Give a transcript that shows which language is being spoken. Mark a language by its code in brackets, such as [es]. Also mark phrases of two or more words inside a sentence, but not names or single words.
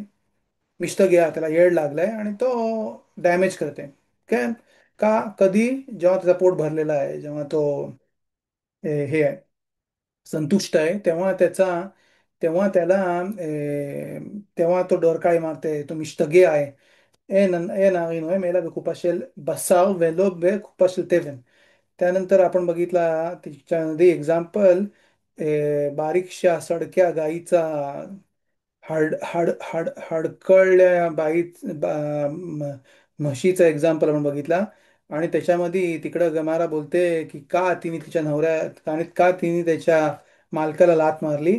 [mr] मिष्टगेया त्याला येड लागलाय आणि तो डॅमेज करते. काय? का? कधी? जेव्हा त्याचा पोट भरलेला आहे, जेव्हा तो हे आहे, संतुष्ट आहे, तेव्हा त्याला तेव्हा तो डोरकाळी मारते, तो मिष्टगे आहे. [he] אין ארי נוהם אלא בקופה של בשר ולא בקופה של תבן. [mr] त्यानंतर आपण बघितला त्याच्यामध्ये एक्झाम्पल, बारीकशा सडक्या गाईचा हडकळल्या म्हशीचा एक्झाम्पल आपण बघितला. आणि त्याच्यामध्ये तिकडं गमारा बोलते की का तिने तिच्या नवऱ्या आणि का तिने त्याच्या मालकाला लात मारली.